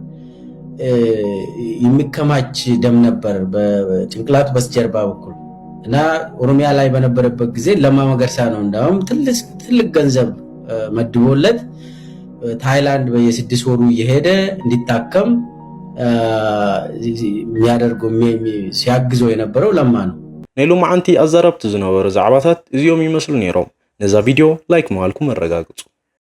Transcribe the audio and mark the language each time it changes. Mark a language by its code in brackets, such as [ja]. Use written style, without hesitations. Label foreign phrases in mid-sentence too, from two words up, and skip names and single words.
[am] የሚከማች ደም ነበር በጭንቅላቱ በስተጀርባ በኩል እና ኦሮሚያ ላይ በነበረበት ጊዜ ለማ መገርሳ ነው እንዳውም ትልቅ ገንዘብ መድቦለት ታይላንድ በየ6 ወሩ እየሄደ እንዲታከም የሚያደርገው ሲያግዘው የነበረው ለማ ነው። [ti] ኔሉ ማዓንቲ አዛረብት ዝነበሩ ዛዕባታት እዚኦም ይመስሉ ነይሮም። ነዛ ቪዲዮ ላይክ ማልኩም አረጋግጡ።